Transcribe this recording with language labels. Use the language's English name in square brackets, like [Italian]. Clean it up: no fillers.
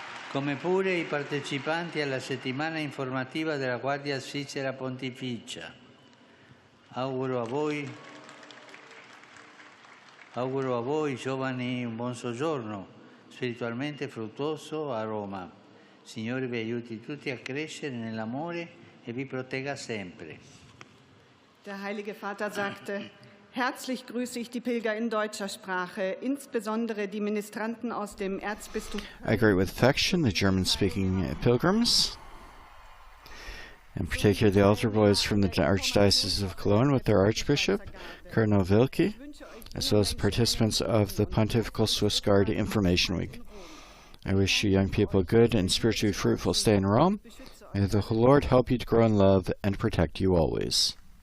[Italian] Come pure i partecipanti alla settimana informativa della Guardia Svizzera Pontificia. Auguro a voi giovani un buon soggiorno spiritualmente fruttuoso a Roma. Signore vi aiuti tutti a crescere nell'amore e vi protegga sempre. [German] Der Heilige Vater sagte: Herzlich grüße ich die Pilger in deutscher Sprache, insbesondere die Ministranten aus dem Erzbistum. [English] I greet with affection the German-speaking pilgrims, in particular the altar boys from the Archdiocese of Cologne with their Archbishop, Cardinal Wilke, as well as the participants of the Pontifical Swiss Guard Information Week. I wish you young people a good and spiritually fruitful stay in Rome. May the Lord help you to grow in love and protect you always.